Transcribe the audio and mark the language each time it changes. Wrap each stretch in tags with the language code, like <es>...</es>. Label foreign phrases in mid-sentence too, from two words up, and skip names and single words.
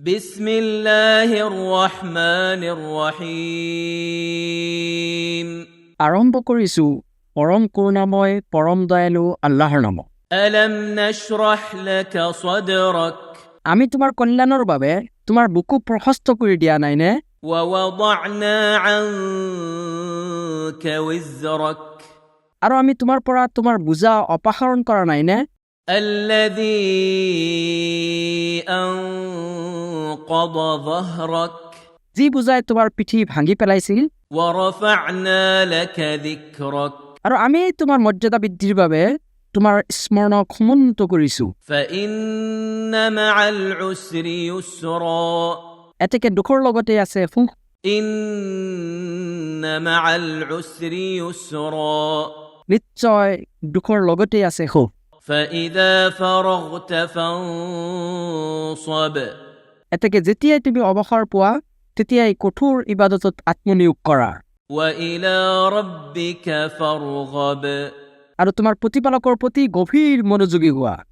<ar>بسم الله الرحمن الرحيم</ar> <as>আৰম্ভ কৰিছো পৰম করুণাময় পৰম দয়ালু আল্লাহৰ নামত।</as> <ar>ألم نشرح لك صدرك</ar> <as>আমি তোমাৰ কল্যাণৰ বাবে তোমাৰ বুকু প্ৰশস্ত কৰি দিয়া নাইনে?</as> <ar>ووضعنا عنك وزرك</ar> <as>আৰু আমি তোমাৰ পৰা তোমাৰ বোজা অপসাৰণ কৰা নাইনে?</as> <ar>الذي أنقض ظهرك</ar> <as>যি বোজাই তোমাৰ পিঠি ভাঙি পেলাইছিল।</as> <ar>ورفعنا لك ذكرك</ar> <as>আৰু আমি তোমাৰ মৰ্যাদা বৃদ্ধিৰ বাবে তোমাৰ স্মৰণক সমুন্নত কৰিছো।</as> <ar>فإن مع العسر يسرا</ar> <as>এতেকে দুখৰ লগতে আছে সুখ।</as> <ar>إن مع العسر يسرا</ar> <as>নিশ্চয় দুখৰ লগতে আছে সুখ।</as> <ar>فإذا فرغت فانصب</ar> <as>এতেকে যেতিয়াই তুমি অৱসৰ পোৱা তেতিয়াই কঠোৰ ইবাদতত আত্মনিয়োগ কৰা</as> <ar>وإلى ربك فارغب</ar> <as>আৰু তোমাৰ প্ৰতিপালকৰ প্ৰতি গভীৰ মনোযোগী হোৱা।</as>